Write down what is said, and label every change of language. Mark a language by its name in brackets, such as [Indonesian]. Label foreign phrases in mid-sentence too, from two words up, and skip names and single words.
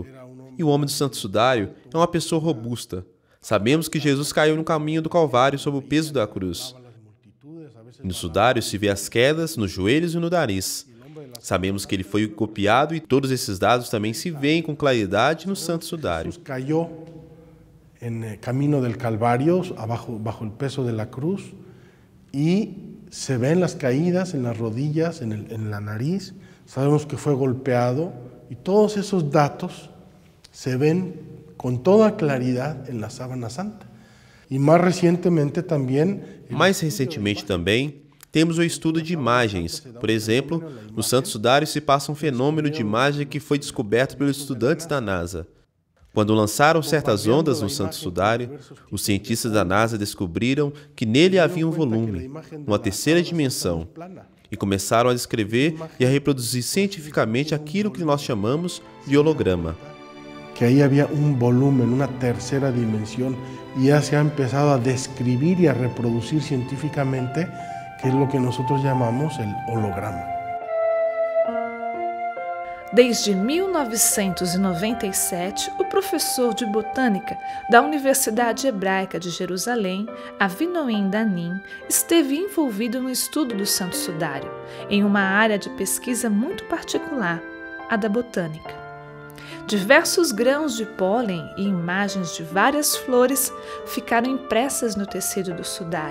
[Portuguese] E o homem do Santo Sudário é uma pessoa robusta. Sabemos que Jesus caiu no caminho do Calvário sob o peso da cruz. E no sudário se vê as quedas nos joelhos e no nariz. Sabemos que ele foi golpeado e todos esses dados também se veem com claridade no Santo Sudário. [Spanish] Jesus cayó en el camino del Calvario, bajo el peso de la cruz, y se ven las caídas en las rodillas, en la nariz. Sabemos que fue golpeado y todos esos datos se ven con toda claridad en la sábana santa. Y más recentemente también. [Portuguese] Mais recentemente também temos o estudo de imagens. Por exemplo, no Santo Sudário se passa um fenômeno de imagem que foi descoberto pelos estudantes da NASA. Quando lançaram certas ondas no Santo Sudário, os cientistas da NASA descobriram que nele havia um volume, uma terceira dimensão, e começaram a descrever e a reproduzir cientificamente aquilo que nós chamamos de holograma. [Spanish] Que ahí había un volumen, una tercera dimensión, y ya se ha empezado a describir y a reproducir científicamente, que es lo que nosotros llamamos el holograma. [Portuguese] Desde 1997, o professor de botânica da Universidade Hebraica de Jerusalém, Avinoam Danim, esteve envolvido no estudo do Santo Sudário, em uma área de pesquisa muito particular, a da botânica. Diversos grãos de pólen e imagens de várias flores ficaram impressas no tecido do sudário.